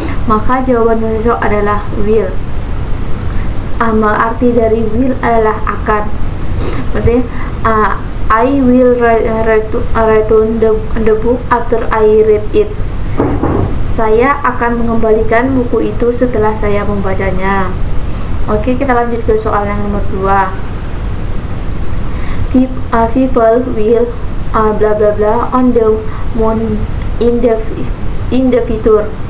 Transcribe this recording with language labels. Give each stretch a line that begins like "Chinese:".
Indonesian: Maka jawaban yang cocok adalah will. Arti dari will adalah akan. Berarti
English: I will return the book after I read it.
Indonesian: Saya akan mengembalikan buku itu setelah saya membacanya. Oke, kita lanjut ke soal yang nomor 2.
English: People will bla bla bla on the moon in the future.